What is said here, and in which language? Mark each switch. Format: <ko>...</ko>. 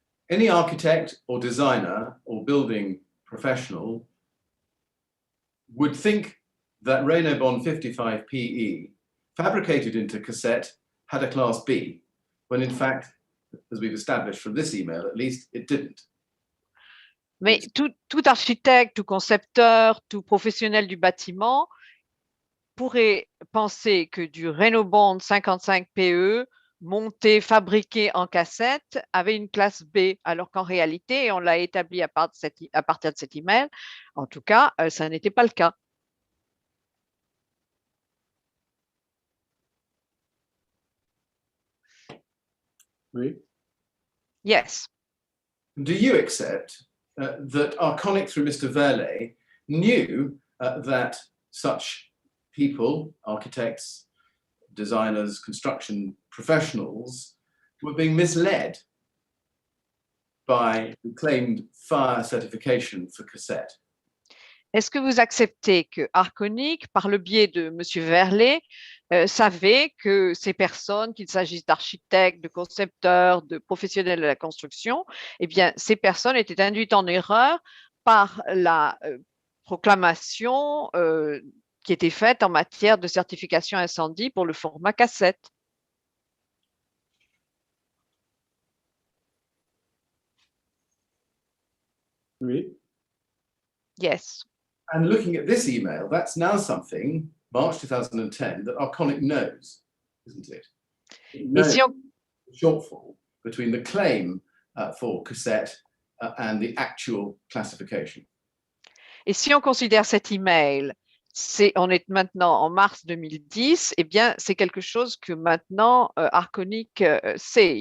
<en>Any architect or designer or building professional would think that Raynaud Bond 55 PE, fabricated into cassette, had a class B, when in fact, as we've established from this email, at least it didn't.</en> <fr>Mais tout architecte, tout concepteur, tout professionnel du bâtiment pourrait penser que du Raynaud Bond 55 PE monté, fabriqué en cassette avait une classe B, alors qu'en réalité, on l'a établi à partir de cet email, en tout cas, ça n'était pas le cas. Oui.</fr> <en>Yes. Do you accept that Arconic, through Mr. Verlet, knew that such people, architects, designers, construction professionals, were being misled by the claimed fire certification for cassette?</en> <fr>Est-ce que vous acceptez que Arconic, par le biais de M. Verlet, savait que ces personnes, qu'il s'agisse d'architectes, de concepteurs, de professionnels de la construction, eh bien, ces personnes étaient induites en erreur par la proclamation qui était faite en matière de certification incendie pour le format cassette? Oui.</fr> <en>Yes. And looking at this email, that's now something, March 2010, that Arconic knows, isn't it? It knows the shortfall between the claim for cassette and the actual classification.</en> <fr>Et si on considère cet email, on est maintenant en mars 2010, eh bien, c'est quelque chose que maintenant Arconic sait.</fr>